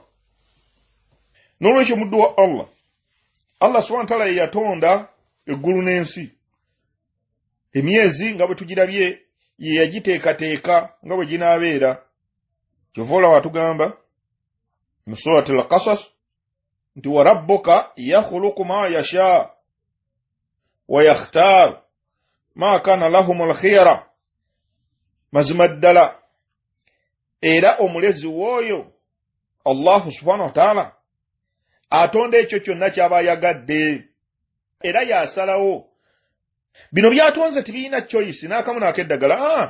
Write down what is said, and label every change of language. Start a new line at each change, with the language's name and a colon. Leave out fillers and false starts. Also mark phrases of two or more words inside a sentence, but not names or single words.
Ganda: N'olwekyo muddu wa Allah
Arabic: سبحانه وتعالى
Ganda: ye yatonda eggulu n'ensi. Emyezi nga bwe tugirabye ye yagiteekateeka nga bwe ginaabeera. Kyova olaba atugamba mu surati al-Qasas nti
Arabic: وربك يخلق ما يشاء ويختار ما كان لهم الخيرة.
Ganda: Mazima ddala era omulezi w'oyo Allah
Arabic: سبحانه وتعالى
Ganda: atonda ekyo kyonna ky'aba yagadde era yasalawo. Bino byatonze tibirina choice n'akamu n'akeddagala.